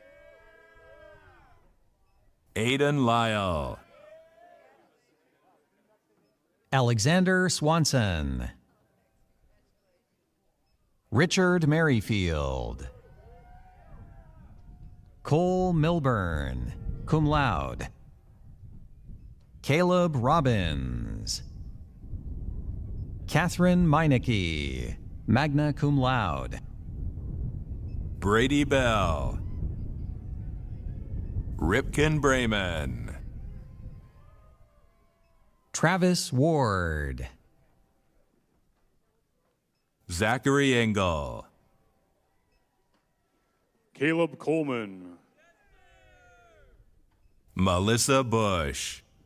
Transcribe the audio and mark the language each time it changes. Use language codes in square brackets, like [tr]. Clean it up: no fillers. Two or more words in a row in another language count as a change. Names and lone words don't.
[en] Aidan Lyle, Alexander Swanson, Richard Merrifield, Cole Milburn, [la] cum laude, [en] Caleb Robbins, Catherine Meineke, [la] magna cum laude, [en] Brady Bell, Ripken Brayman, Travis Ward, Zachary Engel, Caleb Coleman, Melissa Bush,